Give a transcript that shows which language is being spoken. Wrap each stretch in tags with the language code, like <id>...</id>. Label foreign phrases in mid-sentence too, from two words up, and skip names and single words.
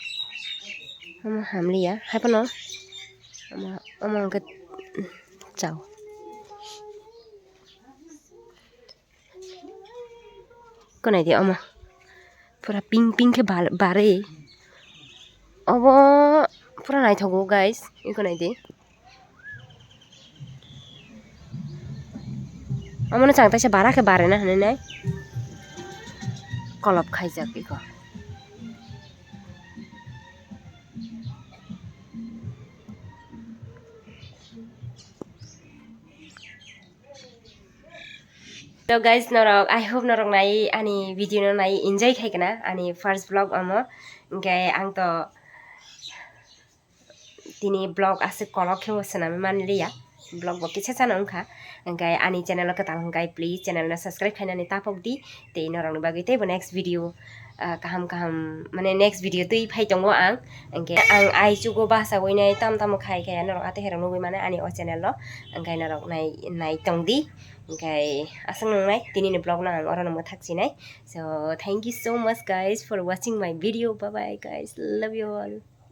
<trp>hai pano ama ke chao konai dia ama pura pink ke bare abo pura nai thogo guys iko nai di amone chang taisa bara ke bare na hane nai kolop khaijak iko</trp> <en>So guys</en> <trp>norok</trp> <en>I hope</en> <trp>norok nai ani video no nai enjoy khaikana ani</trp> <en>first vlog</en> <trp>amo engke ang to tini vlog ase kolok khebo sanami manliya ब्लग बो किसा सानो उनखा ओंखाय आनी चैनल कताल हंगाय</trp> <en>please channel</en> <trp>ना सब्सक्राइब खानानै तापक दी ते नरंग बागै ते</trp> <en>next video</en> <trp>kaham माने</trp> <en>next video</en> <trp>तै फाइ दंगो आं ओंखाय आं आइ जुगो भाषा वइनाय ताम ताम खाय खाय नरक आते हेरं नुबै माने आनी चैनल ल ओंखाय नरक नाय तंगदी ओंखाय आसं नंनाय दिनैनि ब्लग ना आं अरन मो थाक्सिनाय</trp> <en>so thank you so much guys for watching my video bye bye guys love you all</en>